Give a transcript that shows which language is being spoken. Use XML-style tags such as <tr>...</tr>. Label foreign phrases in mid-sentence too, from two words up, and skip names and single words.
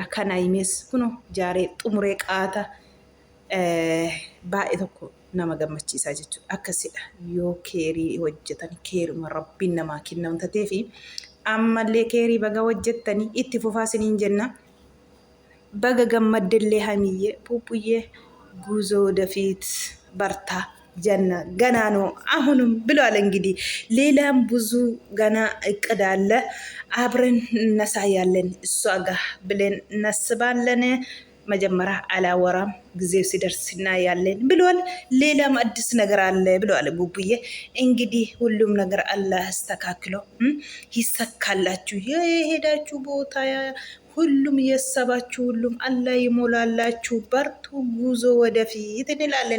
<om>Kan haymees kun ijaaree xumuree qaata baay'ee tokko nama gammachiisaa jechuudha. Akkasidha yoo keerii hojjetan keeruma rabbiin namaa kenna wanta ta'eef ammallee keerii baga hojjettanii itti fufaa isiniin jenna. Baga gammaddellee hamiyyee</om> <am>ፑፑዬ ጉዞ ወደፊት በርታ ጀና ገና ነው አሁንም ብለዋል። እንግዲህ ሌላም ብዙ ገና እቅድ አለ አብረን እናሳያለን እሷ ጋር ብለን እናስባለን። መጀመሪያ አላወራም ጊዜው ሲደርስ እናያለን ብለዋል። ሌላም አዲስ ነገር አለ ብለዋል ቡቡዬ። እንግዲህ ሁሉም ነገር አላህ አስተካክሎ ይሰካላችሁ የሄዳችሁ ቦታ ሁሉም የሰባችሁ ሁሉም አላህ ይሞላላችሁ። በርቱ ጉዞ ወደፊት እንላለን።</am>